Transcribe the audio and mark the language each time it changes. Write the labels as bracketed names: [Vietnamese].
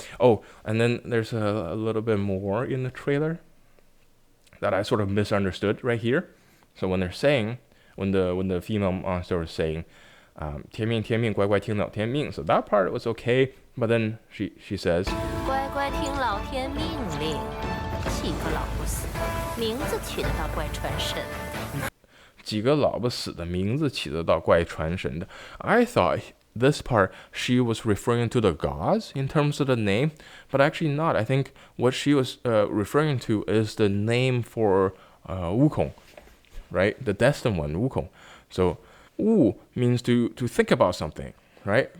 [English] Oh, and then there's a little bit more in the trailer that I sort of misunderstood right here. So when they're saying, when the female monster was saying, [Chinese] 天命天命乖乖听老天命, [English] so that part was okay, but then she says, [Chinese] 乖乖听老天命令，几个老不死，名字取得到怪传神。几个老不死的名字起得到怪传神的. [English] I thought this part she was referring to the gods in terms of the name, but actually not. I think what she was referring to is the name for Wukong, right? The destined one, Wukong. So Wu means to think about something, right?